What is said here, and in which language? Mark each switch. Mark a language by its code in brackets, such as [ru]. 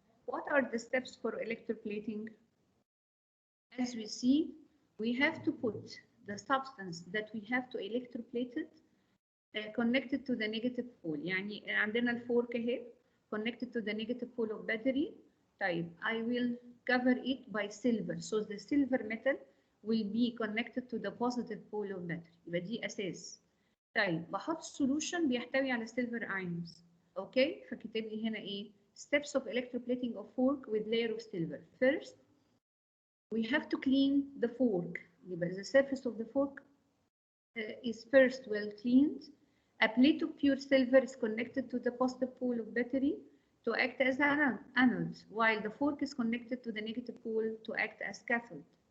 [en] What are the steps for electroplating? As we see, we have to put the substance that we have to electroplate it connected to the negative pole. [ar] يعني عندنا الفورك اهي [en] connected to the negative pole of battery. طيب I will cover it by silver, so the silver metal will be connected to the positive pole of battery. [ar] يبقى دي أساس. طيب بحط solution بيحتوي على silver ions. اوكي فكتب لي هنا ايه؟ [en] Steps of electroplating of fork with layer of silver. First, we have to clean the fork. The surface of the fork is first well cleaned. A plate of pure silver is connected to the positive pole of battery to act as an anode, while the fork is connected to the negative pole to act as cathode.